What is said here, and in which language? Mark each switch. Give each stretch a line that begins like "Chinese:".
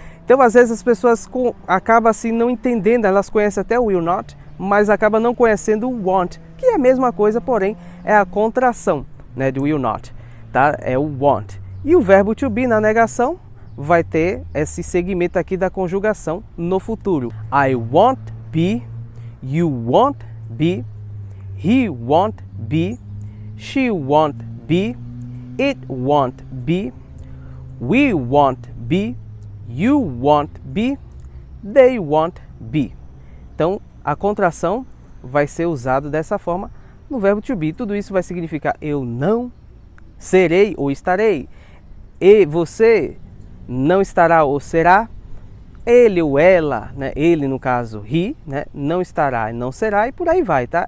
Portuguese: Então, às vezes as pessoas acabam assim não entendendo, elas conhecem até o will not, mas acabam não conhecendo o want, que é a mesma coisa, porém é a contração, né, do will not, tá? É o want. E o verbo to be na negação vai ter esse segmento aqui da conjugação no futuro.
English: I won't be, you won't be, he won't be, she won't be, it won't be, we won't be, you won't be, they won't be.
Portuguese: Então, a contração vai ser usada dessa forma no verbo to be. Tudo isso vai significar eu não serei ou estarei. E você não estará ou será. Ele ou ela, né? Ele no caso, he, né? Não estará e não será e por aí vai, tá?